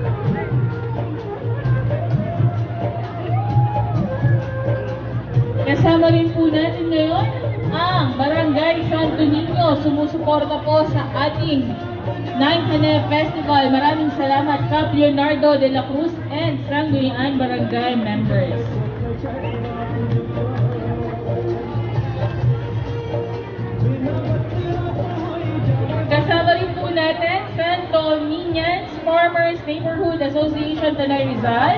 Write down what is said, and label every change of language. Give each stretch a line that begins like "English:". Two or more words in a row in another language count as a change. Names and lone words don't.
Filipino: Kasama rin po natin ngayon ang Barangay Santo Niño, sumusuporta po sa ating 9th Hanep Festival. Maraming salamat Cap Leonardo de la Cruz and Sangguniang Barangay members. Kasama rin po natin Santo Niñas Farmers Neighborhood Association Tanay Rizal.